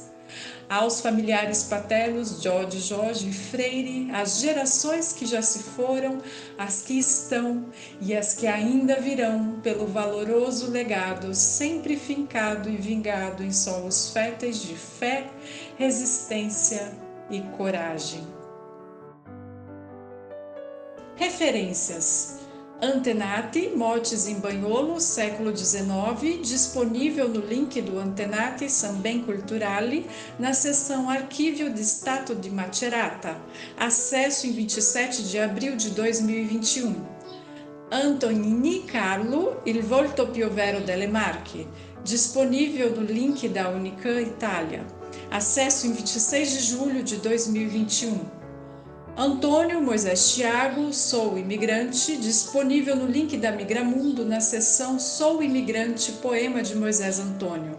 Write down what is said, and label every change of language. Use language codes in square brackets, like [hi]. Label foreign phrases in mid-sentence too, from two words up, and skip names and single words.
[pt] Aos familiares paternos Jorge e Freire, as gerações que já se foram, as que estão e as que ainda virão, pelo valoroso legado sempre fincado e vingado em solos férteis de fé, resistência e coragem. Referências: Antenati, Mortes em Bagnolo, século XIX, disponível no link do Antenati San Ben Culturali, na seção Archivio di Stato di Macerata, acesso em 27 de abril de 2021. Antonini Carlo, Il volto più vero delle Marche, disponível no link da Unicam Itália, acesso em 26 de julho de 2021. Antônio Moisés Thiago, Sou Imigrante, disponível no link da Migramundo na seção Sou Imigrante, Poema de Moisés Antônio.